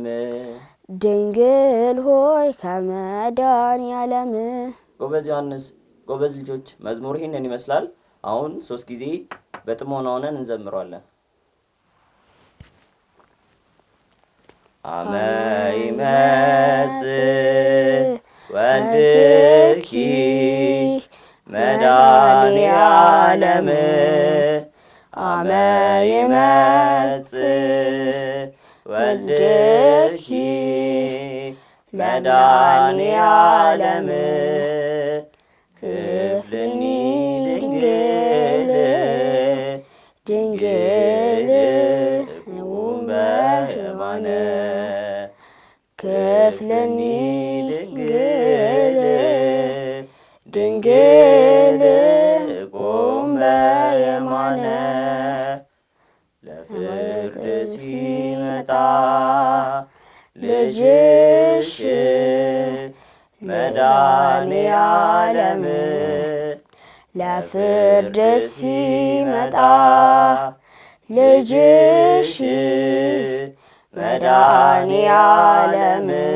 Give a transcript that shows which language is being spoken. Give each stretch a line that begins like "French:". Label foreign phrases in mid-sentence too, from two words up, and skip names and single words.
Amharic: ድንግል ሆይ ከመድኃኔ ዓለም። ጎበዝ ዮሐንስ፣ ጎበዝ ልጆች፣ መዝሙር ይህንን ይመስላል። አሁን 3 ጊዜ በጥሞና ሆነን እንዘምረዋለን።
Geez: አመ ይመጽእ ወልድኪ መድኃኔ ዓለም አመ ይመጽእ ወልድኪ መድኃኔ ዓለም ክፍልኒ ድንግል ድንግል ቁም በየማነ ክፍልኒ ድንግል ድንግል ቁም በየማነ
Amharic: ለፍርድ ሲመጣ ልጅሽ መድኃኔ ዓለም ለፍርድ ሲመጣ ልጅሽ መድኃኔ ዓለም